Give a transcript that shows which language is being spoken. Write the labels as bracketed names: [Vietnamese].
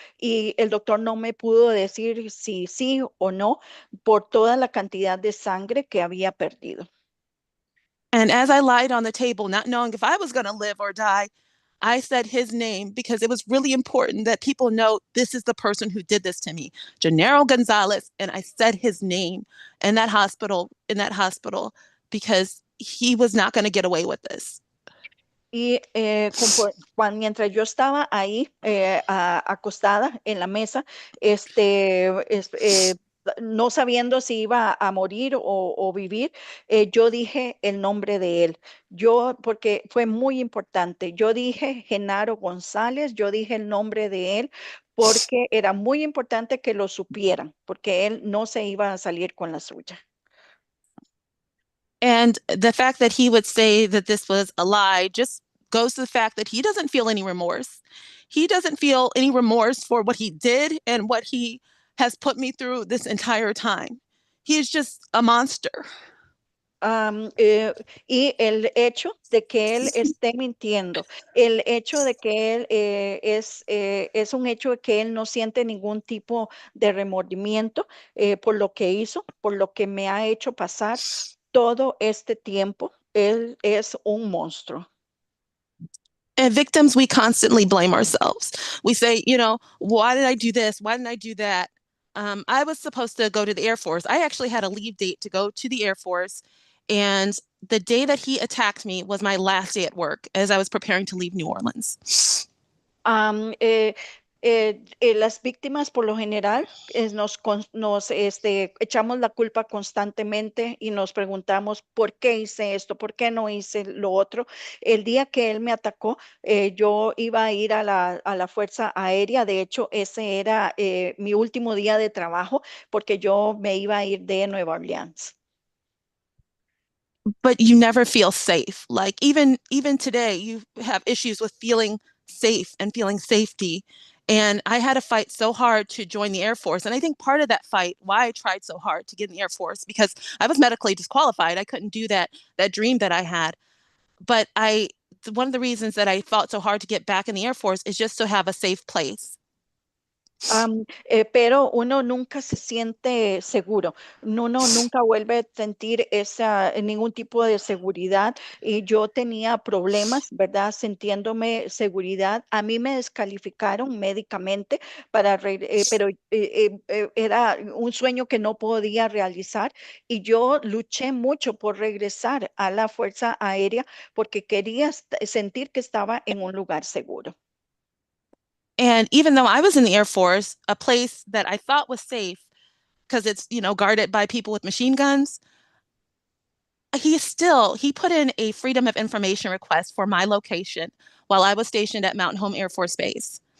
[Spanish] Y el doctor no me pudo decir si sí o no por toda la cantidad de sangre que había perdido. [English] And as I lied on the table, not knowing if I was going to live or die, I said his name because it was really important that people know this is the person who did this to me, Genaro Gonzalez. And I said his name in that hospital, because he was not going to get away with this. [Spanish] Y mientras yo estaba ahí acostada en la mesa, no sabiendo si iba a morir o vivir, yo dije el nombre de él. Porque fue muy importante, yo dije Genaro González, yo dije el nombre de él, porque era muy importante que lo supieran, porque él no se iba a salir con la suya. [English] And the fact that he would say that this was a lie just goes to the fact that he doesn't feel any remorse. He doesn't feel any remorse for what he did and what he has put me through this entire time. He is just a monster. [Spanish] Y el hecho de que él esté mintiendo, el hecho de que él es un hecho de que él no siente ningún tipo de remordimiento por lo que hizo, por lo que me ha hecho pasar todo este tiempo, él es un monstruo. [English] And victims, we constantly blame ourselves. We say, why did I do this? Why didn't I do that? I was supposed to go to the Air Force. I actually had a leave date to go to the Air Force. And the day that he attacked me was my last day at work as I was preparing to leave New Orleans. [Spanish] Las víctimas por lo general nos echamos la culpa constantemente y nos preguntamos por qué hice esto, por qué no hice lo otro. El día que él me atacó, yo iba a ir a la Fuerza Aérea. De hecho, ese era mi último día de trabajo porque yo me iba a ir de Nueva Orleans. [English] But you never feel safe. Like even today, you have issues with feeling safe and feeling safety. And I had to fight so hard to join the Air Force. And I think part of that fight, why I tried so hard to get in the Air Force, because I was medically disqualified. I couldn't do that dream that I had. But one of the reasons that I fought so hard to get back in the Air Force is just to have a safe place. [Spanish] Pero uno nunca se siente seguro, uno nunca vuelve a sentir ningún tipo de seguridad. Y yo tenía problemas, ¿verdad? Sintiéndome seguridad. A mí me descalificaron médicamente pero era un sueño que no podía realizar y yo luché mucho por regresar a la Fuerza Aérea porque quería sentir que estaba en un lugar seguro. [English] And even though I was in the Air Force, a place that I thought was safe because it's, guarded by people with machine guns, he put in a Freedom of Information request for my location while I was stationed at Mountain Home Air Force Base.